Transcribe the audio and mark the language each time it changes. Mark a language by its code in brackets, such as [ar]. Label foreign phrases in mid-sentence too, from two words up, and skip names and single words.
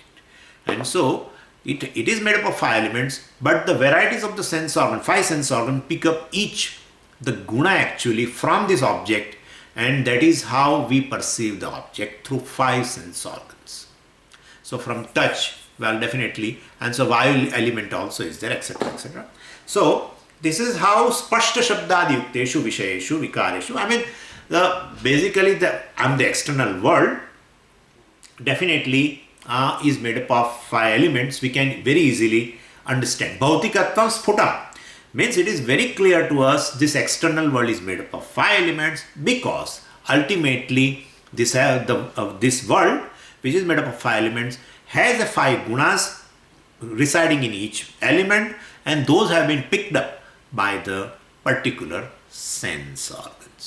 [en] And so it is made up of 5 elements, but the varieties of the sense organ, 5 sense organ, pick up each the guna actually from this object, and that is how we perceive the object through 5 sense organs. So from touch, well, definitely, and so vayu element also is there, etc., etc. So this is how [sa] स्पष्ट शब्दादि युक्तेषु विषयेषु विकारेषु. [en] Basically the external world definitely is made up of 5 elements. We can very easily understand. [sa] भौतिकत्वं स्फुटम् [en] means it is very clear to us this external world is made up of 5 elements, because ultimately this world, which is made up of 5 elements, has the 5 gunas residing in each element, and those have been picked up by the particular sense organs.